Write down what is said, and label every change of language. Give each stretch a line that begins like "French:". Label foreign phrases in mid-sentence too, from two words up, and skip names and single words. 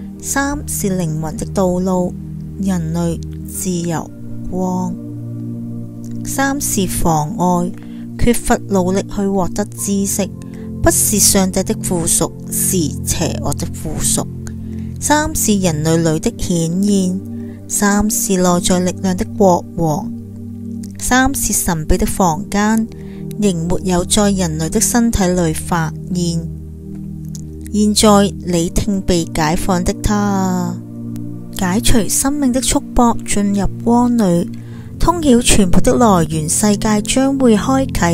Chinese: 3 是靈魂的道路，人類、自由、光。3是妨礙，缺乏努力去獲得知識，不是上帝的附屬，是邪惡的附屬。3是人類裏的顯現，3是內在力量的國王，3是神秘的房間，仍沒有在人類的身體裏發現。現在你聽被解放的他啊，解除生命的束縛，進入光裏，通曉全部的來源，世界將會開啟。